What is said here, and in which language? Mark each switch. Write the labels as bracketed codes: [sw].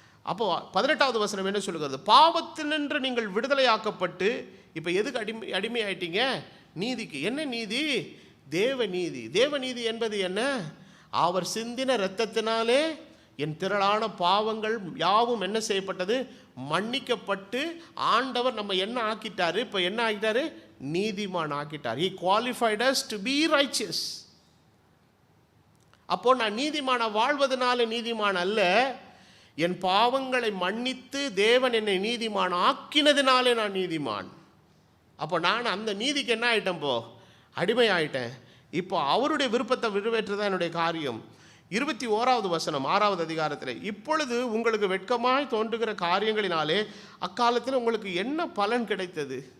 [ta] அப்போ 18வது வசனம் என்ன சொல்லுகிறது? பாவத்தினின்று நீங்கள் விடுதலை ஆக்கப்பட்டு இப்போ எதுக்கு அடிமை ஆயிட்டீங்க? நீதிக்கு. என்ன நீதி? தேவநீதி. தேவநீதி என்பது என்ன? அவர் சிந்தின இரத்தத்தினாலே என் திரளான பாவங்கள் யாவும் என்ன செய்யப்பட்டது? மன்னிக்கப்பட்டு ஆண்டவர் நம்ம என்ன ஆக்கிட்டாரு? இப்போ என்ன ஆக்கிட்டாரு? நீதிமான் ஆக்கிட்டார். [en] He qualified us to be righteous. [ta] அப்போ நான் நீதிமான வாழ்வதனால நீதிமான் அல்ல, என் பாவங்களை மன்னித்து தேவன் என்னை நீதிமான் ஆக்கினதினாலே நான் நீதிமான். அப்போ நான் அந்த நீதிக்கு என்ன ஆயிட்டேன்? இப்போ அடிமை ஆயிட்டேன். இப்போ அவருடைய விருப்பத்தை நிறைவேற்றதான் என்னுடைய காரியம். 21வது வசனம் 6வது அதிகாரத்தில், இப்பொழுது உங்களுக்கு வெட்கமாய் தோன்றுகிற காரியங்களினாலே அக்காலத்தில் உங்களுக்கு என்ன பலன் கிடைத்தது?